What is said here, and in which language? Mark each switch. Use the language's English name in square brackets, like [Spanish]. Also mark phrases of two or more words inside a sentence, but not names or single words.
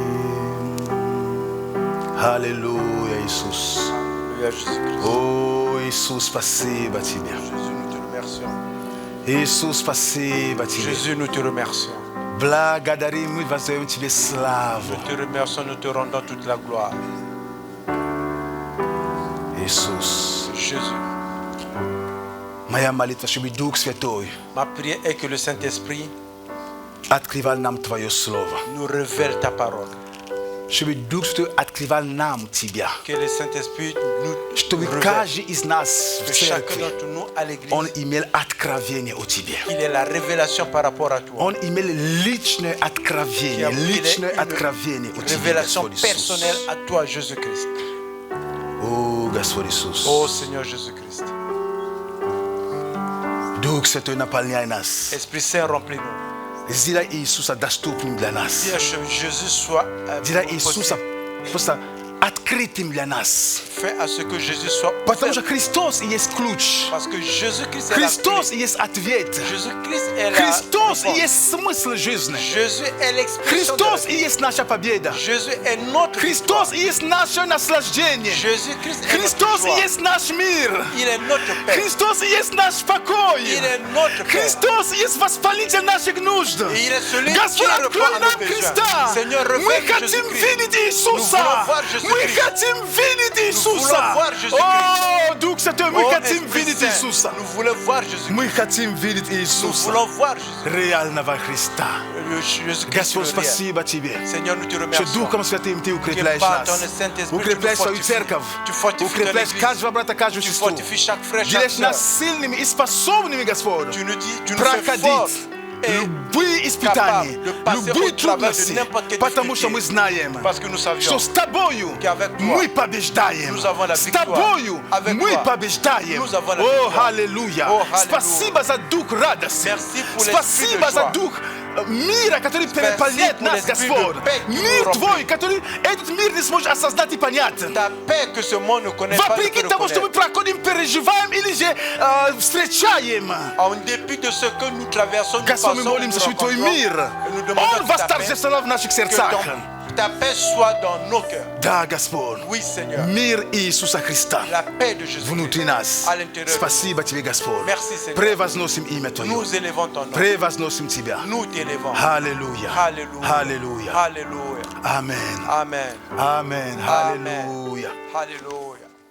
[French] Alléluia, Iisus. Alléluia, Jésus-Christ. Oh, [Russian] Иисус, спасибо Тебе. [French] Jésus, nous te remercions. [Russian] Иисус, спасибо Тебе. [French] Jésus, nous te remercions. [Russian] Благодарим, мы воздаем Тебе славу. [French] Nous te remercions, nous te rendons toute la gloire. [Russian] Иисус. [French] Jésus, [Russian] Моя молитва, чтобы Дух Святой [French] ma prière est que le Saint-Esprit [Russian] открывал нам Твое Слово. [French] nous révèle ta parole. [Russian] Чтобы Дух Святой открывал нам Тебя. [French] Que le Saint-Esprit nous [Russian] Чтобы [French] révèle. [Russian] каждый из нас в [French] Que chacun [Russian] церкви, [French] d'entre nous à l'église, [Russian] он имел откровение о Тебе. [French] il ait la révélation par rapport à toi. [Russian] Он имел личное откровение, [French] Qu'il ait [Russian] личное [French] une [Russian] откровение о Тебе, [French] révélation [Russian] Господь [French] personnelle [Russian] Иисус. [French] à toi, Jésus-Christ. [Russian] О, Господь Иисус. [French] Ô Seigneur Jésus-Christ. [Russian] Дух Святой, наполняй нас. [French] Esprit Saint, remplis-nous. [Russian] Сделай Иисуса доступным для нас. [French] Dis à Jésus soit [Russian] Сделай Иисуса просто открытым для нас. [French] Fais à ce que Jésus soit [Russian] Потому что [French] ouvert. [Russian] Христос и есть ключ. [French] Parce que Jésus-Christ est la [Russian] Христос [French] clé. [Russian] и есть ответ. [French] Jésus-Christ est la [Russian] Христос и [French] réponse. [Russian] есть смысл жизни. [French] Jésus est l'expression de la [Russian] Христос и [French] vie. [Russian] есть наша победа. [French] Jésus est notre [Russian] Христос [French] victoire. [Russian] и есть наше наслаждение. [French] Jésus-Christ est notre [Russian] Христос и [French] joie. [Russian] есть наш мир. [French] Il est notre paix. [Russian] Христос и есть наш покой. [French] Il est notre paix. [Russian] Христос и есть воспалитель наших нужд. [French] Et il est celui qui [Russian] Господь, [French] répond [Russian] открой [French] à nos [Russian] нам [French] besoins. [Russian] Христа. [French] Seigneur, [Russian] Мы [French] révèle [Russian] хотим [French] Jésus-Christ. [Russian] видеть [French] Nous [Russian] Иисуса. [French] voulons voir [Russian] Мы [French] Jésus-Christ. [Russian] хотим видеть Иисуса. [French] voulons voir Jésus-Christ. [Russian] О, Дух Святой, мы [French] Ô [Russian] хотим [French] Esprit [Russian] видеть [French] Saint, [Russian] Иисуса. [French] nous voulons voir Jésus. [Russian] Мы хотим видеть [French] Nous [Russian] Иисуса. [French] voulons voir Jésus. [Russian] Реального Христа. [French] Jésus-Christ. [Russian] Господь, [French] le réel. [Russian] спасибо Тебе. [French] Seigneur, nous te [Russian] Что [French] remercions. [Russian] Духом Святым Ты укрепляешь [French] par ton [Russian] нас. [French] Saint-Esprit, [Russian] Укрепляешь [French] tu nous [Russian] свою [French] fortifies. [Russian] церковь. [French] Tu fortifies [Russian] Укрепляешь [French] ton église. [Russian] каждого брата, каждую [French] Tu [Russian] сестру. [French] fortifies chaque frère, chaque [Russian] Делаешь [French] sœur. [Russian] нас сильными и способными, Господь, [French] Tu nous dis, tu nous fais [Russian] проходить [French] fort et [Russian] любые испытания, [French] capable de passer [Russian] любые [French] au travers de [Russian] трудности, [French] n'importe quelle [Russian] потому что [French] difficulté. [Russian] мы знаем, [French] parce que nous savions [Russian] что с Тобою [French] qu'avec toi, [Russian] мы побеждаем. [French] nous avons la [Russian] С [French] victoire. [Russian] Тобою [French] Avec [Russian] мы [French] toi, [Russian] побеждаем. [French] nous avons la [Russian] О, [French] victoire. [Russian] аллилуйя! О, аллилуйя. Спасибо за дух радости. [French] Merci pour l'esprit [Russian] Спасибо [French] de [Russian] за [French] joie. [Russian] дух мира, который переполняет [French] pour [Russian] нас, [French] l'esprit [Russian] Господь. [French] de paix qui nous [Russian] Мир [French] remplit. [Russian] Твой, который этот мир не сможет осознать и понять. [French] ta paix que ce monde ne connaît pas, ne [Russian] Вопреки [French] peut [Russian] тому, что мы [French] reconnaître. [Russian] проходим, переживаем или же встречаем. [French] En dépit de ce que nous traversons, nous [Russian] Господь, мы [French] passons, [Russian] молимся, [French] nous [Russian] чтобы Твой [French] rencontrons, [Russian] мир, [French] et nous demandons [Russian] Он [French] que ta paix, [Russian] восторжествовал в наших [French] que [Russian] сердцах. [French] ta paix soit dans nos cœurs. [Russian] Да, Господь. [French] Oui, Seigneur. [Russian] Мир Иисуса Христа [French] La paix de Jésus [Russian] внутри нас. [French] à l'intérieur. [Russian] Спасибо Тебе, Господь. [French] Merci, Seigneur. [Russian] Превозносим имя Твое. [French] Nous élevons ton nom. [Russian] Превозносим Тебя. [French] Nous t'élevons. [Russian] Аллилуйя. [French] Alléluia. [Russian] Аллилуйя. [French] Alléluia. [Russian] Аминь. [French] Amen. [Russian] Аминь. [French] Amen. [Russian] Аллилуйя. [French] Alléluia.